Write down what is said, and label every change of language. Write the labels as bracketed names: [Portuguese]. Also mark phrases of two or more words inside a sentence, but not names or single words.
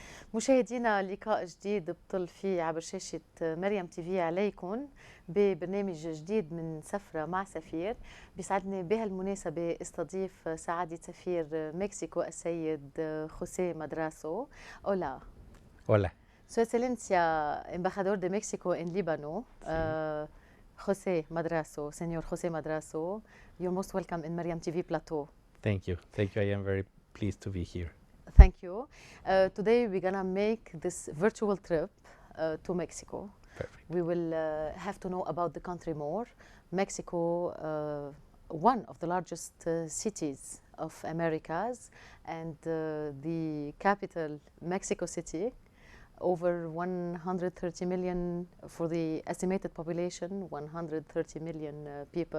[Arabic] مشاهدينا لقاء جديد بطل فيه عبر شاشة مريم تي في عليكم ببرنامج جديد من سفرة مع سفير. بيسعدني بهالمناسبة استضيف سعادة سفير مكسيكو السيد جوسيه مادراسو. [Spanish] Hola. Hola. Su Excelencia, embajador de México en Líbano, José Madrazo, Señor José Madrazo, [English] you're most welcome in Mariam TV Plateau. Thank you. Thank you. I am very pleased to be here. Thank you. Today we're gonna make this virtual trip to Mexico. Perfect. We will have to know about the country more. Mexico, one of the largest cities of Americas, and the capital, Mexico City, over 130 million for the estimated population, 130 million people.